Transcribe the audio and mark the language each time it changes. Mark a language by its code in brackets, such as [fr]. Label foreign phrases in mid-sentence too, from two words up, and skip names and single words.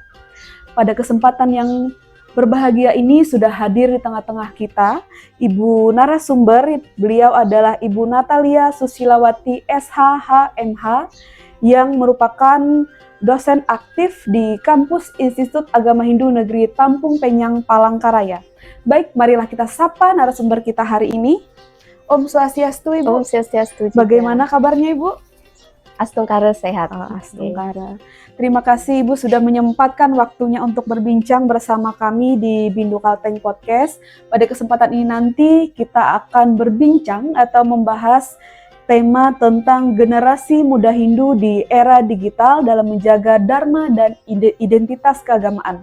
[id] Pada kesempatan yang berbahagia ini sudah hadir di tengah-tengah kita Ibu narasumber, beliau adalah Ibu Natalia Susilawati SH.HMH yang merupakan dosen aktif di kampus Institut Agama Hindu Negeri Tampung Penyang, Palangkaraya. Baik, marilah kita sapa narasumber kita hari ini. [ban] Om Swastiastu, [id] Ibu. [ban] Om Swastiastu [id] juga. Bagaimana kabarnya, Ibu? Astungkara sehat. Astungkara. Terima kasih Ibu sudah menyempatkan waktunya untuk berbincang bersama kami di Bindu Kalteng Podcast. Pada kesempatan ini nanti kita akan berbincang atau membahas tema tentang generasi muda Hindu di era digital dalam menjaga dharma dan identitas keagamaan.